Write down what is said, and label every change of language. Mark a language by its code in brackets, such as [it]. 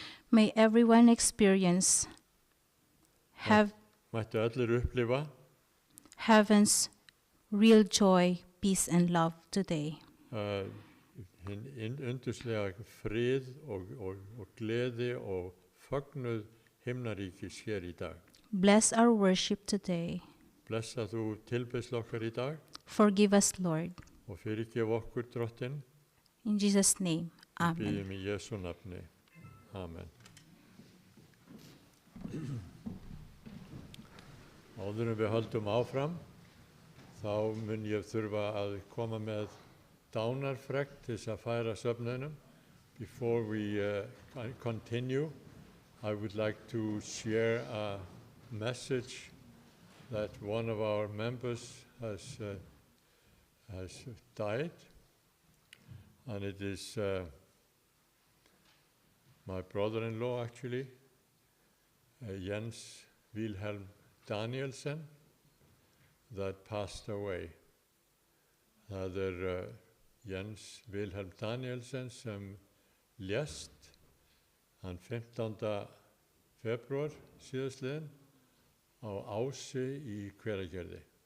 [en] May everyone experience [is] Mættu allir upplifa [en] heaven's real joy, peace, and love today. [is] hinn undurslega frið og gleði og fögnuð himnaríkis hér í dag. [en] Bless our worship today. [is] Blessa þú tilbeiðslu okkar í dag [en] Forgive us, Lord. [is] og fyrirgef okkur Drottinn. [en] In Jesus' name, amen. [is] Biðjum í Jesú nafni. Amen. Áður en við höldum áfram, þá mun ég þurfa að koma með dánarfregn til þess að færa söfnunum. [en] Before we continue, I would like to share a message that one of our members has died, and it is my brother-in-law actually, Jens Wilhelm Danielsen, that passed away. [is] Það Jens Wilhelm Danielsen sem lést hann 15. febrúar síðastliðinn á Ási í Hveragerði.